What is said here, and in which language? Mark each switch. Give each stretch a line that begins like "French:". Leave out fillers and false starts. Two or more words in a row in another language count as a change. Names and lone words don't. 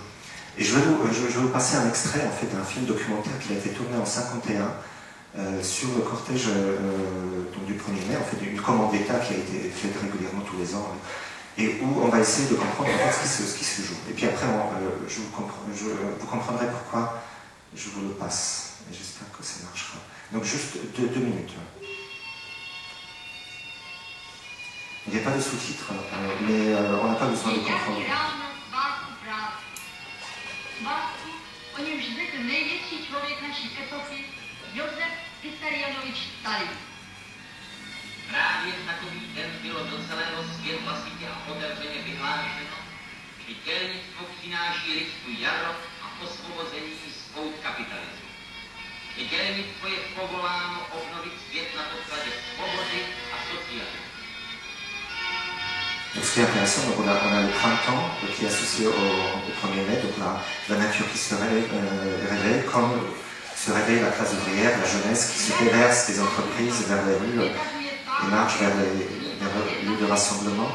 French: Et je vais vous passer un extrait en fait, d'un film documentaire qui a été tourné en 1951 sur le cortège donc du 1er mai, en fait, une commande d'État qui a été faite régulièrement tous les ans, et où on va essayer de comprendre en fait, ce qui se joue. Et puis après, vous comprendrez pourquoi je vous le passe. Et j'espère que ça marchera. Donc juste 2 minutes. Il n'y a pas de sous-titres, mais on n'a pas besoin de comprendre.
Czech: Básku, o němž řekl největší člověk naší epochy, Josef Vissarionovič Stalin. Právě v takový den bylo do celého světa světě a otevřeně vyhlášeno, že dělnictvo přináší lidsku jaro a osvobození spout kapitalismu. Že dělnictvo je povoláno obnovit svět na podkladě svobody a socialismu.
French: Donc ce qui est intéressant, donc on a le printemps qui est associé au 1er mai, donc la nature qui se réveille, comme se réveille la classe ouvrière, la jeunesse qui se déverse des entreprises vers les rues et marche vers les lieux de rassemblement.